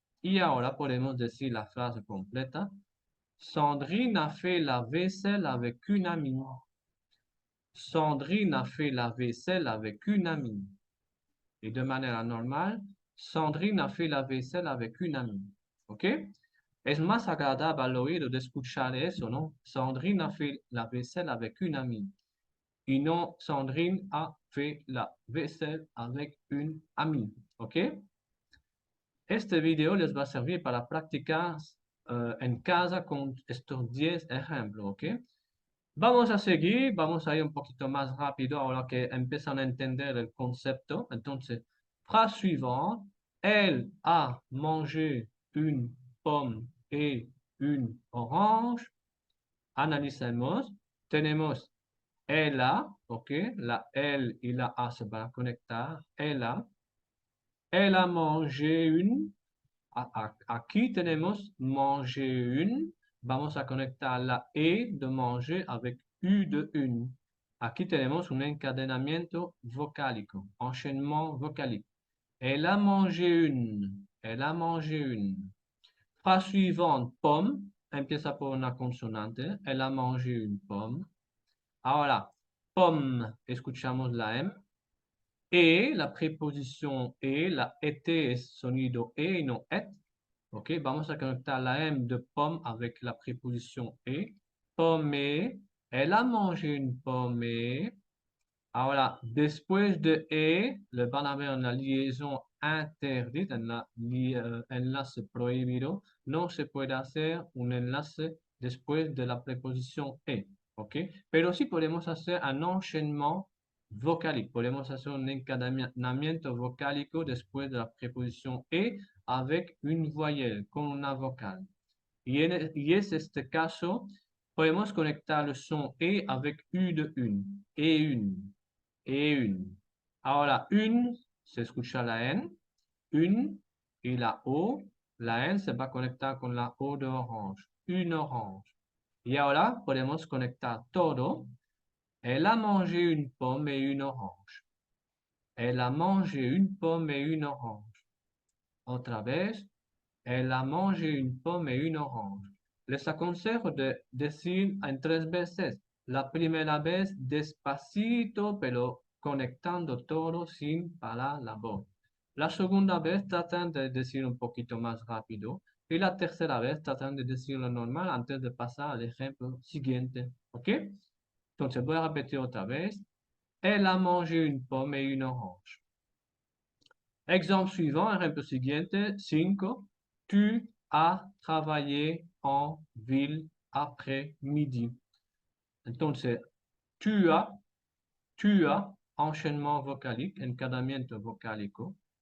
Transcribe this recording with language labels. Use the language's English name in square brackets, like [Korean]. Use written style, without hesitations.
[Spanish] Y ahora podemos decir la frase completa. [French] Sandrine a fait la vaisselle avec une amie. Sandrine a fait la vaisselle avec une amie. Et de manière normale, Sandrine a fait la vaisselle avec une amie. [Spanish] ¿Ok? Es más agradable al oído de escuchar eso, ¿no? [French] Sandrine a fait la vaisselle avec une amie. [Spanish] Y no, [French] Sandrine a fait la vaisselle avec une amie. [Spanish] ¿Ok? Este video les va a servir para practicar en casa con estos 10 ejemplos. ¿Ok? Vamos a seguir, vamos a ir un poquito más rápido ahora que empiezan a entender el concepto. Entonces, [French] frase suivante, elle a mangé une pomme et une orange. [Spanish] Analicemos. Tenemos [French] elle a, [Spanish] ok, la L y la A se van a conectar. [French] Elle a mangé une. [Spanish] Aquí tenemos manger une. Vamos a conectar la E de manger [French] avec [Spanish] U de une. Aquí tenemos un encadenamiento vocálico, enchaînement vocalique. [French] Elle a mangé une. Elle a mangé une. Phrase suivante, pomme. [Spanish] Empieza por una consonante. [French] Elle a mangé une pomme. [Spanish] Ahora, pomme, escuchamos la M. E, la preposición E, la ET es sonido E y no ET. Ok, vamos a conectar la M de pomme [French] avec la préposition [Spanish] E. [French] Pomme, elle a mangé une pomme. [Spanish] Ahora, después de E, le van a ver una liaison interdita, enlace prohibido. No se puede hacer un enlace después de la preposición E. Ok, pero sí podemos hacer un enchaînement vocálico. Podemos hacer un encadenamiento vocálico después de la preposición E avec une voyelle, con una vocal. Y es este caso, podemos conectar [French] le son E avec U de une. Et une. [Spanish] Et une. Ahora, une, se escucha la N. Une y la O. La N se va a conectar con la O de orange. Une orange. Y ahora podemos conectar todo. [French] Elle a mangé une pomme et une orange. Elle a mangé une pomme et une orange. [Spanish] Otra vez. [French] Elle a mangé une pomme et une orange. [Spanish] Les aconsejo de decir en 3 veces. La primera vez despacito, pero conectando todo sin parar la voz. La segunda vez tratan de decir un poquito más rápido. Y la tercera vez tratan de decirlo normal antes de pasar al ejemplo siguiente. ¿Ok? Entonces voy a repetir otra vez. [French] Elle a mangé une pomme et une orange. Exemple suivant, [Spanish] ejemplo siguiente, [French] 5. Tu as travaillé en ville après-midi. [Spanish] Entonces, [French] tu as, [Spanish] enchaînement vocalique, encadamiento vocálico.